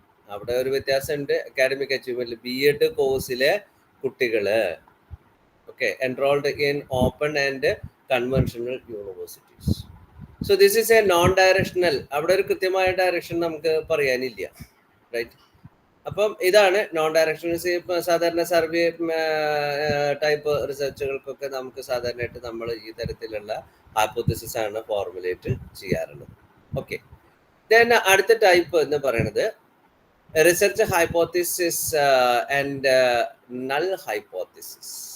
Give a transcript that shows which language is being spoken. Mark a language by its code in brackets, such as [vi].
[ml] അവിടെ ഒരു വ്യത്യാസമുണ്ട് അക്കാഡമിക് അച്ചീവ്മെന്റ്. [en] B.Ed [ml] കോഴ്സിലെ കുട്ടികള് [en] enrolled in open and conventional universities. So this is a non-directional. [ml] അവിടെ ഒരു കൃത്യമായ ഡയറക്ഷൻ നമുക്ക് പറയാനില്ല, റൈറ്റ്? അപ്പം ഇതാണ് നോൺ ഡയറക്ഷണൽ. സാധാരണ സർവേ ടൈപ്പ് റിസർച്ചുകൾക്കൊക്കെ നമുക്ക് സാധാരണയായിട്ട് നമ്മൾ ഈ തരത്തിലുള്ള ഹൈപ്പോത്തിസിസ് ആണ് ഫോർമുലേറ്റ് ചെയ്യാറുള്ളത്. ഓക്കെ, ദെൻ അടുത്ത ടൈപ്പ് എന്ന് പറയുന്നത് research hypothesis and null hypothesis.